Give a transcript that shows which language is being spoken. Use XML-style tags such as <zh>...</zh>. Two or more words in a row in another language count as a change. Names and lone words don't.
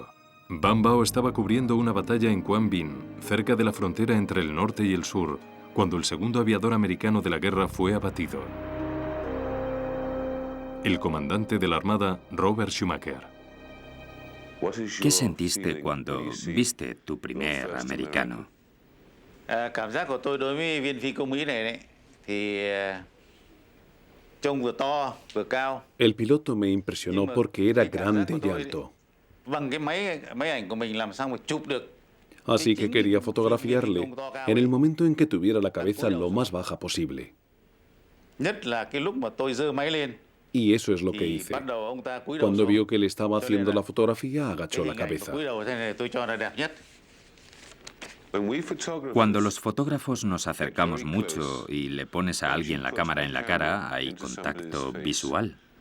<es>Van Bao estaba cubriendo una batalla en Quang Binh, cerca de la frontera entre el norte y el sur, cuando el segundo aviador americano de la guerra fue abatido. El comandante de la Armada, Robert Schumacher. ¿Qué sentiste cuando viste tu primer americano?</es> <vi>Cảm giác của tôi đối với viên phi công Mỹ này đấy, thì trông vừa to vừa cao.</vi> <es>El piloto me impresionó porque era grande y alto.</es> <vi>Bằng cái máy ảnh của mình làm sao mà chụp được.</vi> <es>Así que quería fotografiarle en el momento en que tuviera la cabeza lo más baja posible.</es> <vi>Nhất là cái lúc mà tôi giơ máy lên.</vi> <es>Y eso es lo que hice. Cuando vio que le estaba haciendo la fotografía, agachó la cabeza. Cuando los fotógrafos nos acercamos mucho y le pones a alguien la cámara en la cara, hay contacto visual.</es>